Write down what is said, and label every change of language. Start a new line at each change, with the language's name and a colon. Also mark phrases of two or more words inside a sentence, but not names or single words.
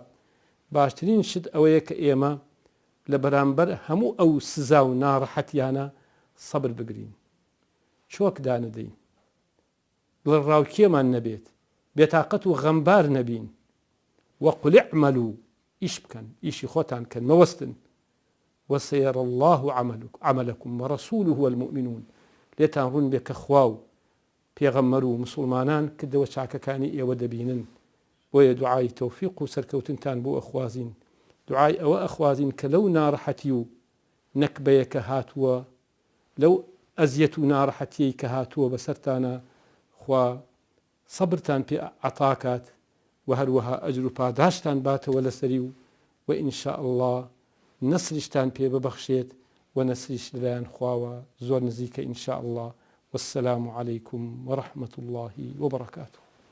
Central Kurdish: باشترین شت ئەوەیە کە ئێمە لە بەرامبەر هەموو ئەو سزا و ناڕەحەتیانە سەبر بگرین، چۆک دانەدەین، ڕاوکێمان نەبێت، بێتاقەت و غەمبار نەبین.
Arabic: وەقل اعملوا،
Central Kurdish: ئیش بکەن، ئیشی خۆتان کەن، مەوەستن.
Arabic: وسيرى الله عملكم ورسوله والمؤمنون.
Central Kurdish: لێتان ڕوون بێ کە خوا و پێغەمبەر و مسلمانان کردەوە چاکەکانی ئێوە دەبینن. بۆیە دوعای تەوفیق و سەرکەوتنتان بۆ ئەخوازین دوعای ئەوە ئەخوازین کە لەو ناڕەحەتی و نەکبەیە کە هاتووە، لەو ئەزیەت و ناڕەحەتیەی کە هاتووە بەسەرتانە، خوا سەبرتان پێ عەتاکات و هەروەها ئەجر و پاداشتان باتەوە لەسەری و
Arabic: ئینشاء الله
Central Kurdish: نەسریشتان پێ ببەخشێت و نەسریش لەلایەن خواوە زۆر نزیکە
Arabic: ئینشاء الله. والسلام عليكم ورحمة الله وبركاته.